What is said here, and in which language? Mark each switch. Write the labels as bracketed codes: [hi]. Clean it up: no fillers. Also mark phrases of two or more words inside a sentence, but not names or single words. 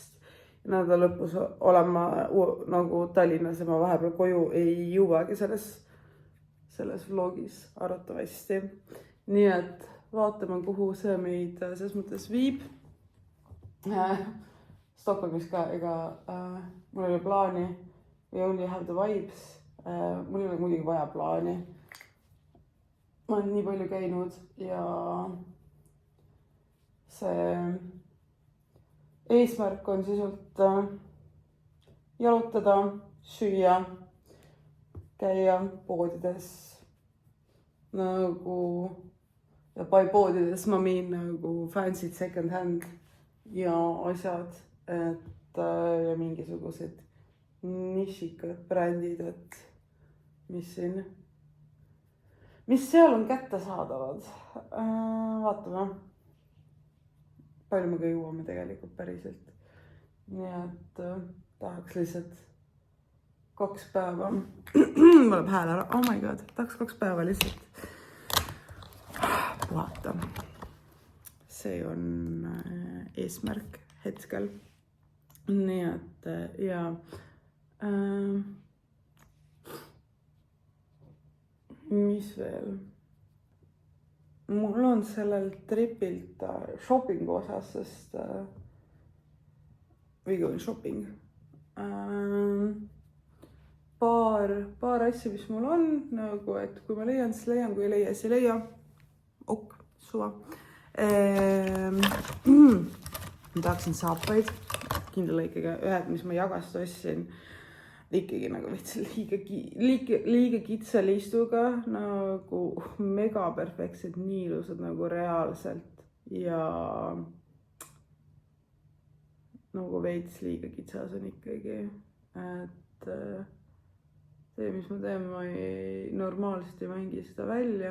[et] Nädala lõpus olen ma nagu Tallinnas ja ma vahepeal koju ei jõuagi selles vlogis arvatavasti. Nii et vaatame, kuhu see meid selles mõttes viib. Stockholmis ka, mul oli plaani [en] We only have the vibes. [et] Mul ei ole muidugi vaja plaani. Ma olen nii palju käinud ja see eesmärk on sisult jalutada, süüa, käia poodides nagu, ja by poodides ma miin nagu [en] fancy second hand [et] ja asjad, et ja mingisugused nišikad brändid, et mis seal on kättesaadavad. Vaatame, palju me ka jõuame tegelikult päriselt. Nii et tahaks lihtsalt 2 päeva. Mul läheb hääl ära. [en] Oh my god, [et] tahaks 2 päeva lihtsalt puhata. See on eesmärk hetkel. Nii et ja mis veel? Mul on sellel tripilt shoppingu osas, sest [en] we going shopping. [et] Paar asja, mis mul on, nagu, et kui ma leian, siis leian, kui ei leia, siis ei leia. Ok, suva. Ma tahaksin saapaid, kindla ikkagi ühed, mis ma jagast ostsin, ikkagi nagu liiga kitsa liistuga, nagu mega perfektsed, nii ilusad nagu reaalselt ja nagu veits liiga kitsas on ikkagi, et see, mis ma teen, ma normaalselt ei mängi seda välja.